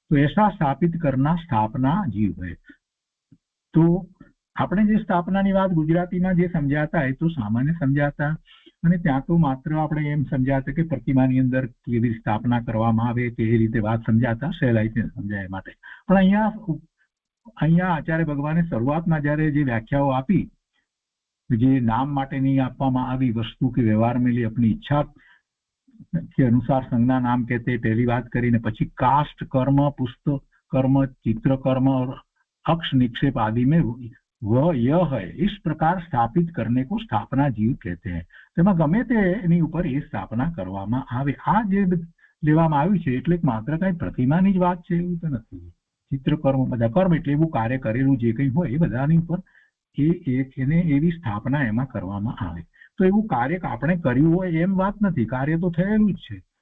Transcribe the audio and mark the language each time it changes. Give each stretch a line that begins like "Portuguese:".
Hindi: તો એસા સ્થાપિત કરના
Gujarati: સ્થાપના જીવ હોય. તો આપણે જે સ્થાપનાની વાત ગુજરાતીમાં જે સમજાતા એ તો સામાન્ય સમજાતા, અને ત્યાં તો માત્ર આપણે એમ સમજાતા કે પ્રતિમાની અંદર કેવી સ્થાપના કરવામાં આવે તે એ રીતે વાત સમજાતા, સહેલાઈથી સમજાય માટે. પણ અહીંયા આચાર્ય ભગવાને શરૂઆતમાં જયારે જે વ્યાખ્યાઓ આપી, જે નામ માટેની આપવામાં આવી
Hindi: વસ્તુ કે વ્યવહાર में ली अपनी इच्छा के अनुसार संज्ञा नाम कहते, पहली बात
Gujarati: કરીને પછી
Hindi: काष्ठ कर्म, पुष्प कर्म, चित्र कर्म और अक्ष निक्षेप आदि में वह यह है इस प्रकार स्थापित करने को स्थापना जीव कहते हैं.
Gujarati: તેમાં ગમે તે એની ઉપર એ સ્થાપના કરવામાં આવે. આ જે લેવામાં આવ્યું છે એટલે માત્ર કઈ પ્રતિમાની જ વાત છે એવું તો નથી. ચિત્રકર્મ, બધા કર્મ એટલે એવું કાર્ય કરેલું જે કંઈ હોય એ બધાની ઉપર એને એવી સ્થાપના એમાં કરવામાં આવે. તો એવું કાર્ય આપણે કર્યું હોય એમ વાત નથી, કાર્ય તો થયેલું જ છે.